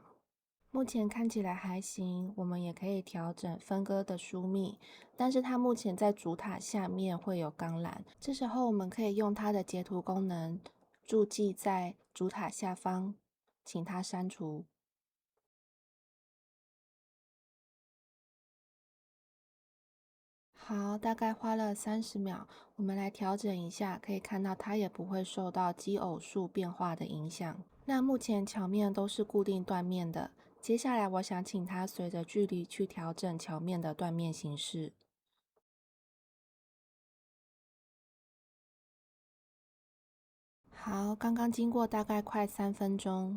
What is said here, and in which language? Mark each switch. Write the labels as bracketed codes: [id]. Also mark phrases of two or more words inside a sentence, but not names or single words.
[zh] 目前看起來還行，我們也可以調整分割的疏密，但是它目前在主塔下面會有鋼纜，這時候我們可以用它的截圖功能，注記在主塔下方，請它刪除。好，大概花了30秒，我們來調整一下，可以看到它也不會受到奇偶數變化的影響。那目前橋面都是固定斷面的，接下來我想請它隨着距離去調整橋面的斷面形式。好，剛剛經過大概快3分鐘。